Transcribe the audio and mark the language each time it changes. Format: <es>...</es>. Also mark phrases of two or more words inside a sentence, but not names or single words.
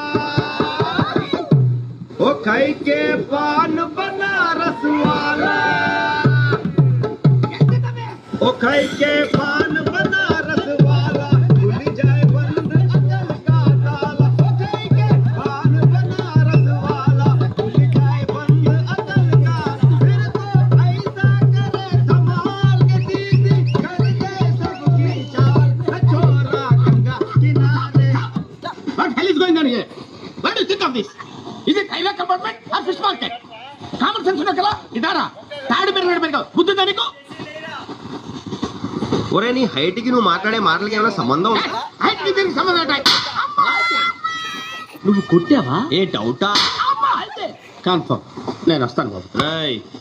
<hi>ओ खाई के पान बनारस वाला, ओ खाई के पान बनारस वाला, खुल जाए बंद अकल का ताला. ओ खाई के पान बनारस वाला, खुल जाए बंद अकल का. फिर तो ऐसा करे धमाल के दीदी कर दे सबकी चाल. छोरा गंगा किनारे.</hi> <en>What hell is going on here? What do you think of this? Is it highway compartment or fish market? Common sense</en> <te>ఉన్న కదా ఇదారా తాడు పెరగ బుద్ధి దానికి. ఒరే నీ హైట్ కి నువ్వు మాట్లాడే మాటలకి ఏమైనా సంబంధం ఉందా? హైట్ కి దీనికి సంబంధం ఉంటాయి. నువ్వు కొట్టావా? ఏ డౌటా? కన్ఫర్మ్. నేను వస్తాను బాబు. రేయ్ ఆగు,</te>